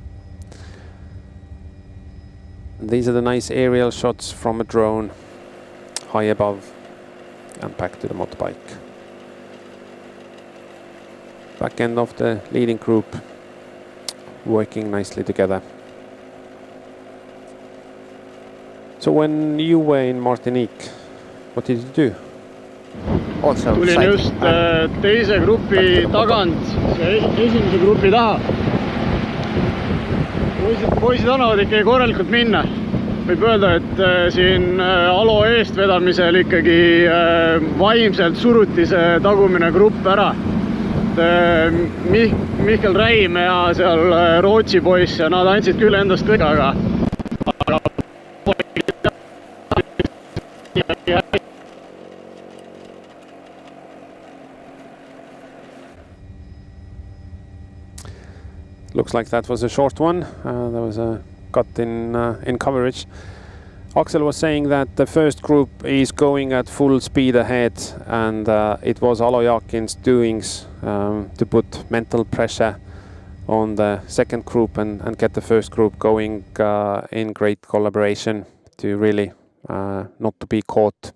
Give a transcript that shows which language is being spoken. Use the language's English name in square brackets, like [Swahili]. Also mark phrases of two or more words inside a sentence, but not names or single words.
[English] And these are the nice aerial shots from a drone high above and back to the motorbike. Back end of the leading group working nicely together. So when you were in Martinique, what did you do? Also [Estonian] tulin [English] cycling. [Estonian] just teise grupi tagant esimese grupi taha. Poisid annavad ikkagi korralikult minna. Võib öelda, et siin alo eestvedamisel ikkagi vaimselt suruti see tagumine grupp ära. Mihkel Räim ja seal Rootsi poiss ja nad andsid küll endast kõik, aga [English] Looks like that was a short one. There was a cut in coverage. Axel was saying that the first group is going at full speed ahead, and it was Alo Jaakin's doings to put mental pressure on the second group and get the first group going in great collaboration to really not to be caught.